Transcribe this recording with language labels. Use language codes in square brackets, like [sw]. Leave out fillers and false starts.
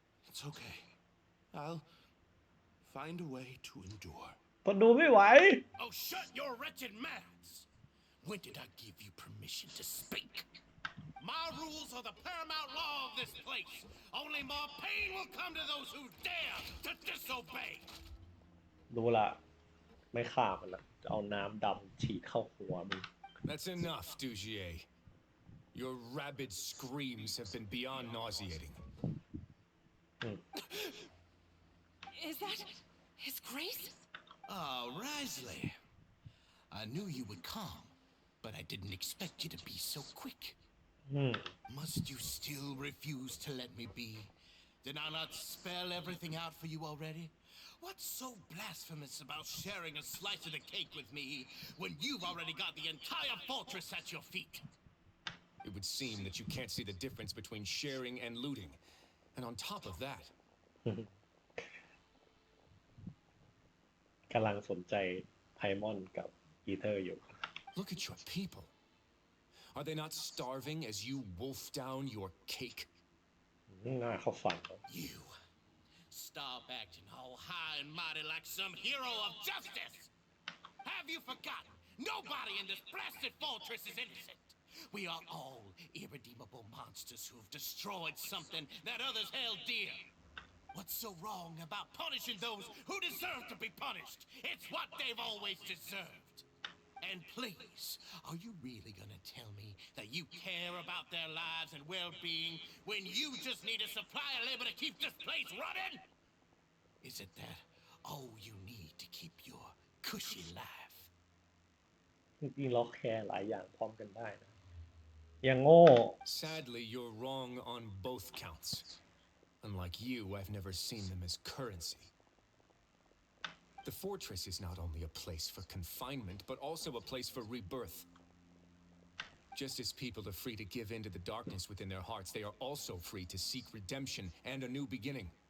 [en] It's okay. I'll find a way to endure. [th] ก็ดูไม่ไหว [en] Oh, shut your wretched mouths! When did I give you permission to speak? My rules are the paramount law of this place. Only more pain will come to those who dare to disobey. [th] ดูละไม่ฆ่ามันละจะเอาน้ำดำฉีดเข้าหัวมึง [en] That's enough, Dugier. Your rabid screams have been beyond nauseating. Is that His Grace? Wriothesley. I knew you would come, but I didn't expect you to be so quick. Must you still refuse to let me be? Did I not spell everything out for you already? What's so blasphemous about sharing a slice of the cake with me when you've already got the entire fortress at your feet? It would seem that you can't see the difference between sharing and looting. And on top of that... [th] กำลังสนใจไพมอนกับอีเธอร์อยู่ [en] Look at your people. Are they not starving as you wolf down your cake? [th] น่าเข้าฝัน [en] You stop acting all high and mighty like some hero of justice. Have you forgotten? Nobody in this blasted fortress is innocent. We are all irredeemable monsters who have destroyed something that others held dear. What's so wrong about punishing those who deserve to be punished? It's what they've always deserved. And please, are you really gonna tell me that you care about their lives and well-being when you just need a supply of labor to keep this place running? Is it that all you need to keep your cushy life? [th] จริงๆเราแคร์หลายอย่างพร้อมกันได้นะ ยังโง่ [en] Sadly, you're wrong on both counts. Unlike you, I've never seen them as currency. The fortress is not only a place for confinement, but also a place for rebirth. Just as people are free to give in to the darkness within their hearts, they are also free to seek redemption and a new beginning.